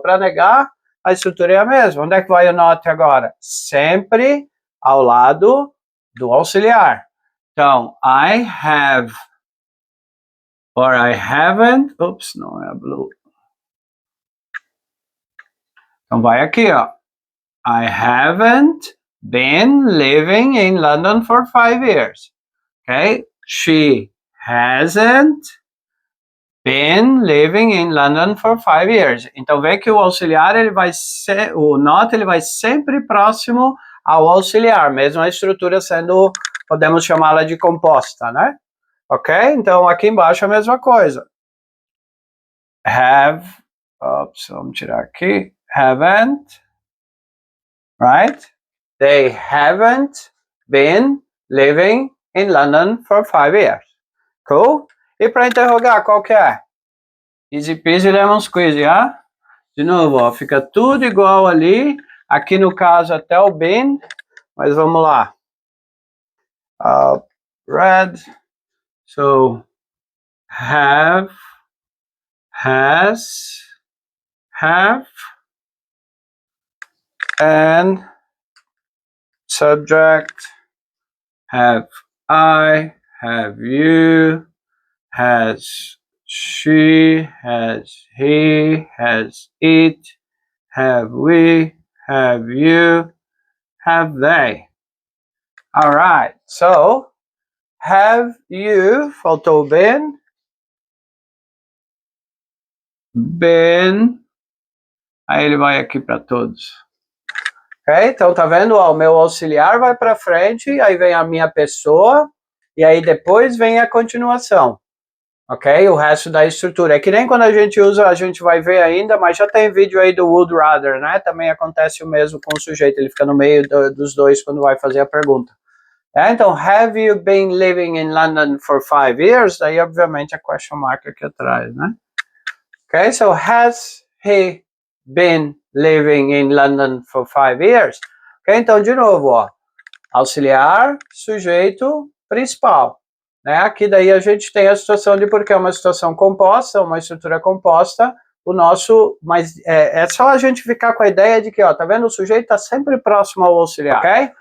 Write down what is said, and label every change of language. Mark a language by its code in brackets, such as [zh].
[pt] Para negar, a estrutura é a mesma. Onde é que vai o not agora? Sempre ao lado do auxiliar. [en] Então, I have... or I haven't, oops, [pt] não é [en] blue. [pt] Então vai aqui, ó. [en] I haven't been living in London for 5 years. Okay? She hasn't been living in London for 5 years. [pt] Então vê que o auxiliar, ele vai ser, o not, ele vai sempre próximo ao auxiliar, mesmo a estrutura sendo, podemos chamá-la de composta, né? Ok? Então aqui embaixo a mesma coisa. [en] Have, oops, [pt] vamos tirar aqui, [en] haven't, right? They haven't been living in London for 5 years. [pt] Cool? E para interrogar, qual que é? [en] Easy peasy lemon squeezy, [pt] ah? De novo, ó, fica tudo igual ali. Aqui no caso até o been, mas vamos lá. [en] Red, so have, has, have, and subject, have I, have you, has she, has he, has it, have we, have you, have they. All right, so have you, [pt] faltou been, aí ele vai aqui para todos. Ok, então tá vendo, ó, o meu auxiliar vai para frente, aí vem a minha pessoa, e aí depois vem a continuação. Ok? O resto da estrutura. É que nem quando a gente usa, a gente vai ver ainda, mas já tem vídeo aí do would rather, né? Também acontece o mesmo com o sujeito, ele fica no meio dos dois quando vai fazer a pergunta. [en] Então, have you been living in London for 5 years? [pt] Daí, obviamente, a question mark aqui atrás, né? [en] Ok, so has he been living in London for 5 years? [pt] Ok, então, de novo, ó, auxiliar, sujeito, principal. Né? Aqui daí a gente tem a situação de porque é uma situação composta, uma estrutura composta, o nosso, mas é só a gente ficar com a ideia de que, ó, tá vendo? O sujeito está sempre próximo ao auxiliar, ok?